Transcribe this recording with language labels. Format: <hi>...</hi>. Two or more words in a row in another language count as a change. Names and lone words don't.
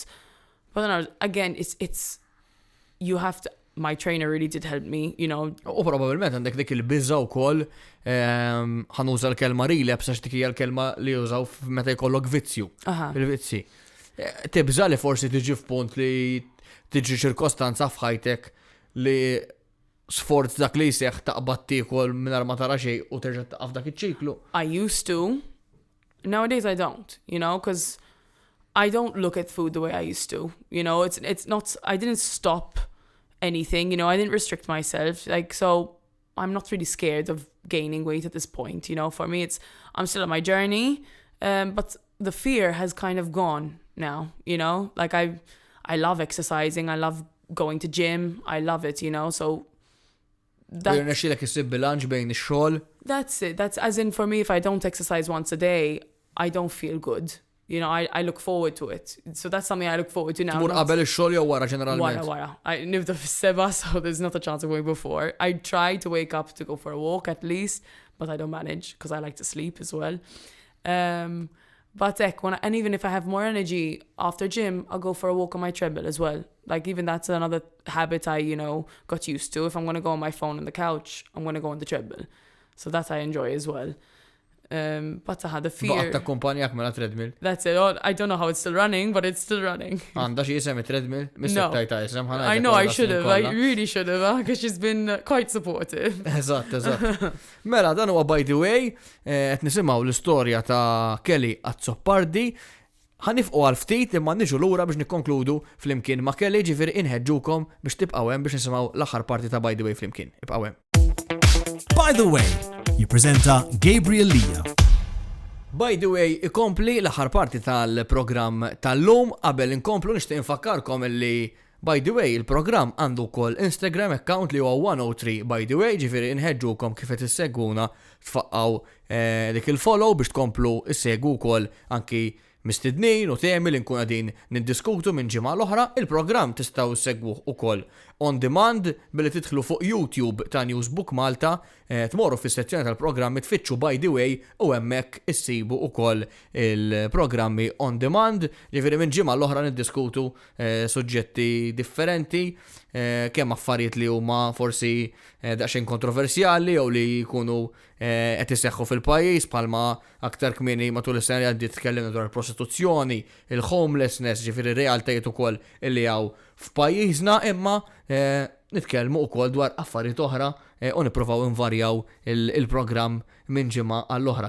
<en>But then again, it's you have to. My trainer really did help me,</en> <mt>U probabbilment għandek dik il-biża wkoll ħanuża l-kelma relapse għax dik hija l-kelma li jużaw meta jkollok vizzju. Il-vizzi. Tibża li forsi tiġi f'punt li tiġi ċirkostanza f'ħajtek li sforz dak li jseħħ taqbad tiekol mingħajr ma tara xejn u terġa' taqaf dak iċ-ċiklu.</mt> <en>I used to. Nowadays I don't, because I don't look at food the way I used to. It's not. I didn't stop anything, I didn't restrict myself, so I'm not really scared of gaining weight at this point, for me I'm still on my journey, but the fear has kind of gone now, like I love exercising, I love going to gym, I love it, so that's it, that's as in for me, if I don't exercise once a day, I don't feel good. I look forward to it. So that's something I look forward to now.</en> <mt>Tmur qabel ix-xogħol jew wara ġeneralment? Wara. I nibda fis-7,</mt> <en>so there's not a chance of going before. I try to wake up to go for a walk at least, but I don't manage because I like to sleep as well. But and even if I have more energy after gym, I'll go for a walk on my treadmill as well. Like even that's another habit I, got used to. If I'm going to go on my phone on the couch, I'm going to go on the treadmill. So that I enjoy as well. But I had the fear.</en> <mt>Baqta kumpanjak mela treadmill.</mt> <en>That's it. I don't know how it's still running, but it's still running.</en> <mt>Għandha xi isem treadmill?</mt> <en>No. I know I should have. I really should have, because she's been quite supportive.</en> <mt>Eżatt. Mela dan huwa by the way, qed nisimgħu l-istorja ta' Kelly Azzopardi. Ħanifqu għal ftit imma niġu lura biex nikkonkludu flimkien ma' Kelly, ġifieri inħeġġukom biex tibqgħu hemm biex nisimgħu l-aħħar parti ta' by the way flimkien. Ibqgħu hemm. By the way, jippreżenta Gabriel Lija. By the way, ikompli l-aħħar parti tal-programm tal-lum qabel inkomplu nixtieq infakkarkom li by the way il-programm għandu wkoll</mt> <en>Instagram account</en> <mt>li huwa 103 by the way, ġifieri inħeġġukom kif qed issegwuna tfaqgħu dik il-follow biex tkomplu issegwu wkoll anki mistednin u temi li nkun għadin niddiskutu minn ġimgħa l-oħra, il-programm tistgħu segwuh ukoll on demand billi tidħlu fuq YouTube ta' Newsbook Malta, tmorru fis-sezzjoni tal-programmi tfittxu by the way u hemmhekk issibu ukoll il-programmi</mt> <en>on demand,</en> <mt>ġifieri minn ġimgħa l-oħra niddiskutu suġġetti differenti, kemm affarijiet li huma forsi daqsxejn kontroversjali jew li jkunu qed iseħħu fil-pajjiż bħalma aktar kmieni matul is-sena li għaddiet tkellimna dwar il-prostituzzjoni, il-homelessness, ġifieri realtajiet ukoll illi hawn f'pajjiżna imma nitkellmu wkoll dwar affarijiet oħra u nippruvaw invarjaw il-programm minn ġimgħa għall-oħra.</mt>